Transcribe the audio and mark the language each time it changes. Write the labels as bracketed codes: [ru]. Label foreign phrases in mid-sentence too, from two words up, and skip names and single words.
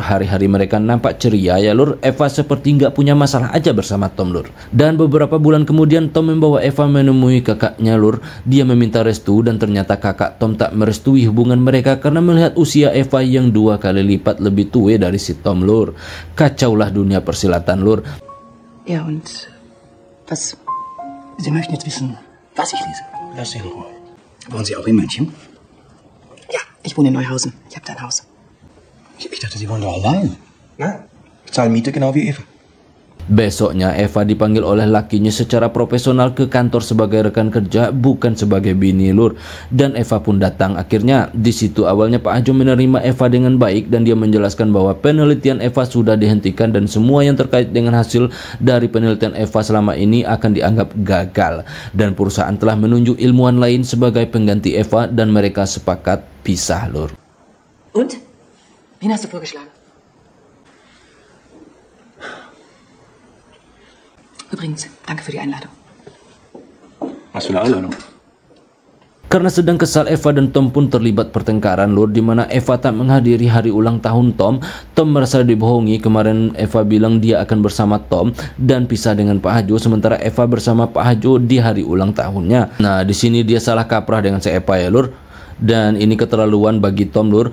[id] Hari-hari mereka nampak ceria ya lur. Eva seperti nggak punya masalah aja bersama Tom lur. Dan beberapa bulan kemudian Tom membawa Eva menemui kakaknya lur. Dia meminta restu dan ternyata kakak Tom tak merestui hubungan mereka karena melihat usia Eva yang 2 kali lipat lebih tua dari si Tom lur. Kacaulah dunia persilatan lur. [de] Ja, und was? Sie möchten jetzt wissen, was ich lese. Lass sie in Ruhe. Wohnen Sie auch in München? Ja, ich wohne in Neuhausen. Ich habe da ein Haus. Ich dachte, Sie wohnen da allein. Nein, ich zahle Miete genau wie Eva. [id] Besoknya Eva dipanggil oleh lakinya secara profesional ke kantor sebagai rekan kerja, bukan sebagai bini lur. Dan Eva pun datang. Akhirnya di situ awalnya Pak Hajo menerima Eva dengan baik dan dia menjelaskan bahwa penelitian Eva sudah dihentikan dan semua yang terkait dengan hasil dari penelitian Eva selama ini akan dianggap gagal. Dan perusahaan telah menunjuk ilmuwan lain sebagai pengganti Eva dan mereka sepakat pisah lur. [de] Und? Wen hast du vorgeschlagen? Übrigens, danke für die Einladung. Was für eine Einladung? [id] Karena sedang kesal, Eva dan Tom pun terlibat pertengkaran lur, di mana Eva tak menghadiri hari ulang tahun Tom. Tom merasa dibohongi. Kemarin Eva bilang dia akan bersama Tom dan pisah dengan Pak Hajo, sementara Eva bersama Pak Hajo di hari ulang tahunnya. Nah, di sini dia salah kaprah dengan si Eva ya lur. Dan ini keterlaluan bagi Tom lur.